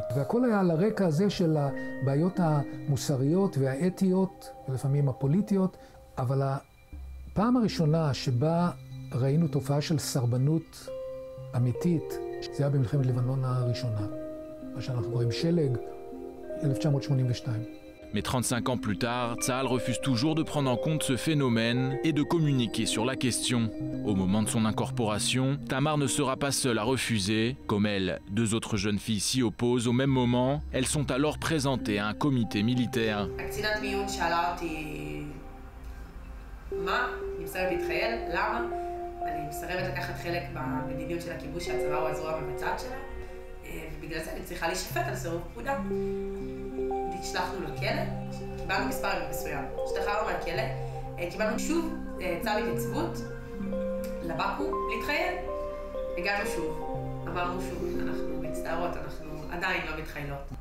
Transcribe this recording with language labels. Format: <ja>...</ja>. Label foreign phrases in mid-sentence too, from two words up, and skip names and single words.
<he>והכל היה על הרקע הזה של הבעיות המוסריות והאתיות, ולפעמים הפוליטיות, אבל הפעם הראשונה שבה ראינו תופעה של סרבנות אמיתית, זה היה במלחמת לבנון הראשונה, מה שאנחנו קוראים שלג, 1982.</he> <fr>Mais 35 ans plus tard, Tsahal refuse toujours de prendre en compte ce phénomène et de communiquer sur la question. Au moment de son incorporation, Tamar ne sera pas seule à refuser. Comme elle, 2 autres jeunes filles s'y opposent au même moment. Elles sont alors présentées à un comité militaire.</fr> <he>הקצינת מיון שאלה אותי, מה? אני מסרבת להתחייל? למה? אני מסרבת לקחת חלק במדיניות של הכיבוש שהצבא הוא הזרוע המבצעת שלה, ובגלל זה אני צריכה להישפט על סירוב פקודה. נשלחנו לכלא, קיבלנו מספר מסוים, השתחררנו מהכלא, קיבלנו שוב צו התייצבות לבקו"ם להתחייל, הגענו שוב, אמרנו שוב, אנחנו מצטערות, אנחנו עדיין לא מתחיילות.</he>